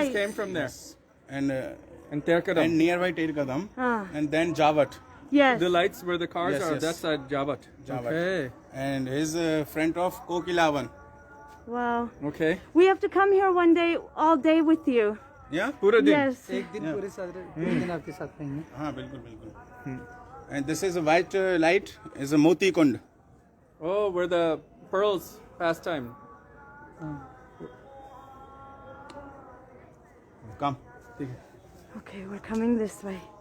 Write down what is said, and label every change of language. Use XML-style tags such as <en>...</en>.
<en>just came from there. And And nearby Tirkadam, Ah. and then Javat. Yes. the lights where the cars Yes, are, yes. that's at Javat. Javat. Okay. And his friend of Kokilavan. Wow. Okay. We have to come here one day, all day with you. Yeah?</en> <hi>Pura din.</hi> <en>Yes.</en> <hi>एक दिन पूरे साथ पूरे दिन आपके साथ रहेंगे हाँ बिल्कुल बिल्कुल.</hi> <en>And this is a white light, is a Moti Kund. Oh, where the pearls pastime. Come. Okay, we're coming this way.</en>